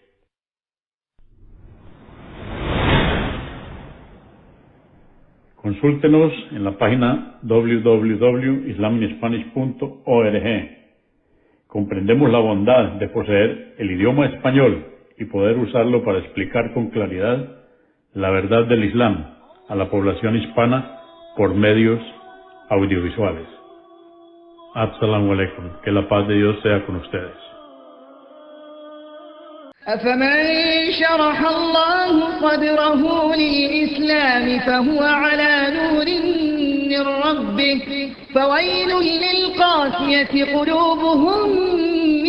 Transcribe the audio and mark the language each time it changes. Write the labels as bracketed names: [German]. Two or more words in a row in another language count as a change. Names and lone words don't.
[Spanish] Consúltenos en la página www.islaminspanish.org. Comprendemos la bondad de poseer el idioma español y poder usarlo para explicar con claridad la verdad del Islam a la población hispana por medios audiovisuales. [Arabic] السلام عليكم. [Spanish] Que la paz de Dios sea con ustedes. [Arabic] أفمن شرح الله صدره للإسلام فهو على نور من ربه فويل للقاسية قلوبهم